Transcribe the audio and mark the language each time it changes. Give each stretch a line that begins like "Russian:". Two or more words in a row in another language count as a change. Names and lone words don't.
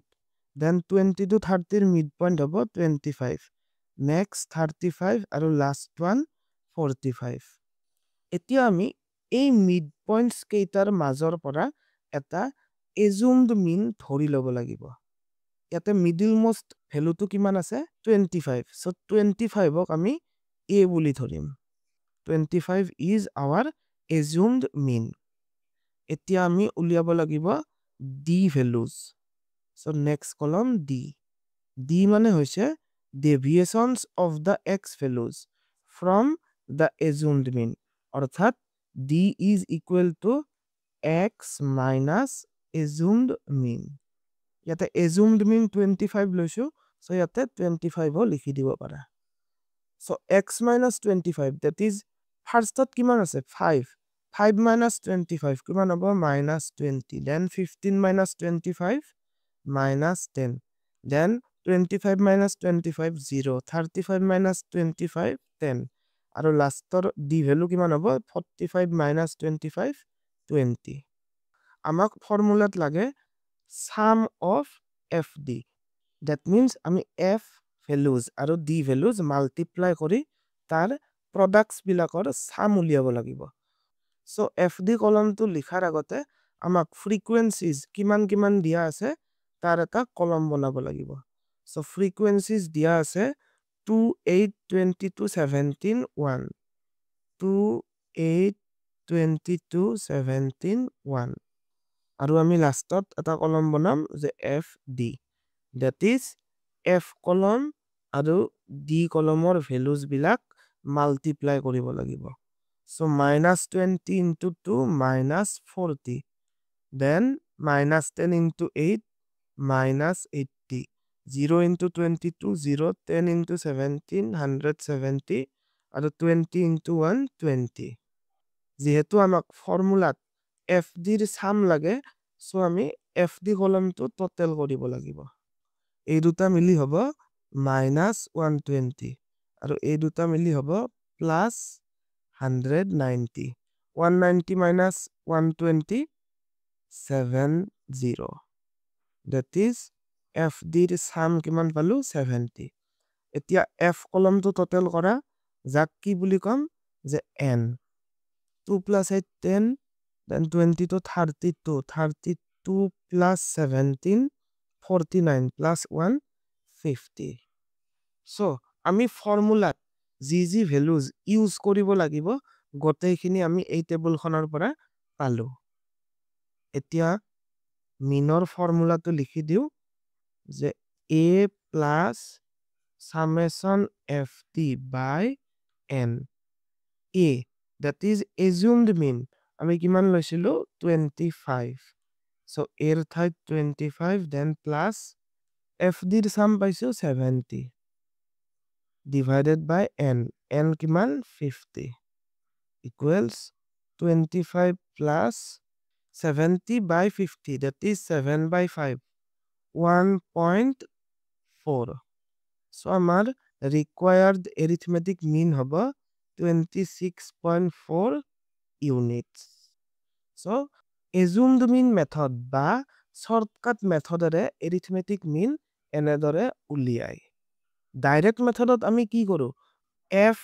English: then 20 to 30 ৰ mid point হ'ব 25, next 35 আৰু last one 45।
Assamese: এতিয়া আমি এই
English: mid points
Assamese: কেইটাৰ মাজৰ পৰা এটা
English: assumed mean
Assamese: ধৰি ল'ব লাগিব। ইয়াতে
English: middle most
Assamese: ভ্যালুটো কিমান আছে 25।
English: So 25
Assamese: ক আমি a বুলি ধৰিম।
English: 25 is our assumed mean।
Assamese: এতিয়া আমি উলিয়াব লাগিব
English: d values। So next column d। d
Assamese: মানে হৈছে
English: deviations of the x values from the assumed mean। অৰ্থাৎ d is equal to x minus assumed mean।
Assamese: ইয়াতে
English: assumed mean
Assamese: 25 লৈছো। So ইয়াতে 25 লিখি দিব পাৰা।
English: So x minus 25 that is
Assamese: ফাৰ্ষ্টত কিমান আছে
English: 5, 5 minus 25
Assamese: কিমান হ'ব
English: minus 20, then 15 minus 25 minus 10, then 25 minus 25 0, 35 minus 25 10
Assamese: আৰু লাষ্টৰ d ভ্যালু কিমান হ'ব
English: 45 minus 25 20।
Assamese: আমাক ফৰ্মুলাত লাগে
English: sum of fd। that means
Assamese: আমি
English: f values
Assamese: আৰু
English: d values multiply
Assamese: কৰি তাৰ products বিলাকৰ sum উলিয়াব লাগিব। So fd কলমটো লিখাৰ আগতে আমাক frequencies কিমান কিমান দিয়া আছে তাৰ এটা কলম বনাব লাগিব। So frequencies দিয়া আছে 2, 8, 22, 17, 1, 2, 8, 22, 17, 1 আৰু আমি লাষ্টত এটা কলম বনাম যে fd
English: that is f
Assamese: কলম আৰু d কলমৰ ভ্যালুজ বিলাক মাল্টিপ্লাই কৰিব লাগিব।
English: So minus 20 into 2 minus 40, then minus 10 into 8 minus 80, 0 into 22 0, 10 into 17 170 আৰু 20 into 1 20।
Assamese: যেহেতু আমাক ফৰ্মুলাত fd ৰ সাম লাগে so আমি fd কলমটো টোটাল কৰিব লাগিব। এই দুটা মিলি হ'ব minus 120 আৰু এই দুটা মিলি হ'ব plus 190, 190 minus 120 70।
English: that is fd
Assamese: ৰ সাম কিমান পালো 70। এতিয়া f কলমটো টোটাল কৰা যাক কি বুলি কম যে n 2
English: plus 8 10 then 20 to 32 32 plus 17
Assamese: 49 plus 1 50 so আমি ফৰ্মুলাত যি ভ্যালুজ ইউজ কৰিব লাগিব গোটেইখিনি আমি এই টেবুলখনৰ পৰা পালো এতিয়া মিনৰ ফৰ্মুলাটো লিখি দিও যে
English: a plus summation ft by n a that is assumed mean
Assamese: আমি কিমান লৈছিলো
English: 25 so a
Assamese: ৰ ঠাইত
English: 25 then plus fd ৰ sum পাইছো 70 divided by n কিমান 50 equals 25 plus 70 by 50 that is 7 by 5 1.4 so amar required arithmetic mean hobo 26.4 units so assumed mean method ba shortcut method ere arithmetic mean
Assamese: এনেদৰে উলিয়াই
English: direct method
Assamese: ত আমি কি কৰো
English: f